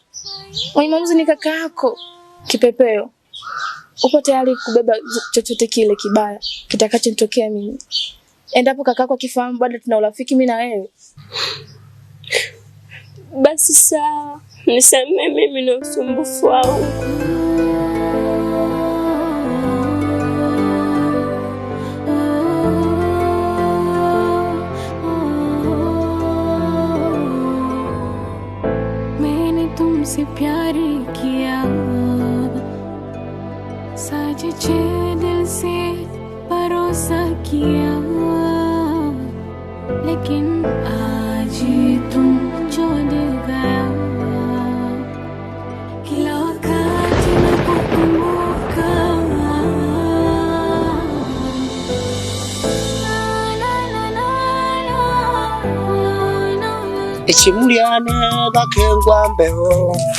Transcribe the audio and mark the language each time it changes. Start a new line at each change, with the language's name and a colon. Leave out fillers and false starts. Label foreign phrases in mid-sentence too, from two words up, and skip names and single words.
Swahili: Mwenye maamuzi ni kaka yako. Kipepeo, upo tayari kubeba chochote kile kibaya kitakachotokea mimi? Endapo kakako akifahamu bado tuna urafiki mimi na wewe. Basi sawa, nisamehe mimi na usumbufu wangu.
Hindi: मैंने तुमसे प्यार किया, सच्चे दिल से भरोसा किया, लेकिन आज तुम छोड़ गया.
Swahili: Kila wakati nakukumbuka, Ichimuliane bakengwa mbeho.